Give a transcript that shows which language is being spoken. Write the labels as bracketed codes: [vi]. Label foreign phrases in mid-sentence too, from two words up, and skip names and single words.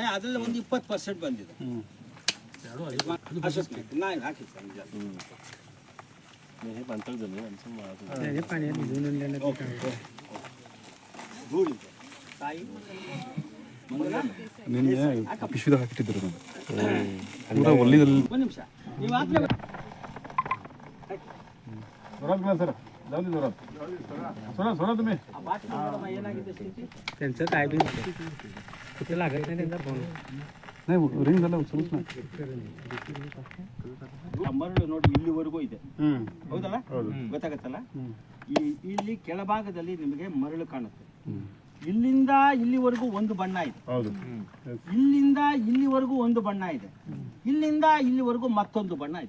[kn] ಅದರಲ್ಲಿ ಒಂದು 20% ಬಂದಿದೆ. ನಾನು ಹಾಕಿ ಸರ್, ನಿಜ. ಧೂಳಿದೆ ತಾಯಿ ನಿನ್ನೆ ಪಿಶ್ವಿದಾಗ ಹಾಕಿಟ್ಟಿದ್ರು ನಾನು ಪೂರಾ ಒಲ್ಲಿದಲ್ಲಿ. ಒಂದು ನಿಮಿಷ ನೀವು ಹಾಕ್ಲೇ [mr] सर जाऊ दे जोरात. सोडा तुम्ही. [kn] ಏನಾಗಿದೆ ಸ್ಥಿತಿ? [mr] त्यांचं टायमिंग कुठे लागत नाही त्यांचा फोन. नाही रिंग झालं उचलूच नाही. [kn] ಮರಳು ನೋಡಿ ಇಲ್ಲಿವರೆಗೂ ಇದೆ, ಹೌದಲ್ಲ? ಗೊತ್ತಾಗತ್ತಲ್ಲ? ಇಲ್ಲಿ ಕೆಳಭಾಗದಲ್ಲಿ ನಿಮಗೆ ಮರಳು ಕಾಣುತ್ತೆ. ಇಲ್ಲಿಂದ ಇಲ್ಲಿವರೆಗೂ ಒಂದು ಬಣ್ಣ ಇದೆ, ಹೌದು. ಇಲ್ಲಿಂದ ಇಲ್ಲಿವರೆಗೂ ಒಂದು ಬಣ್ಣ ಇದೆ, ಇಲ್ಲಿಂದ ಇಲ್ಲಿವರೆಗೂ ಮತ್ತೊಂದು ಬಣ್ಣ ಇದೆ.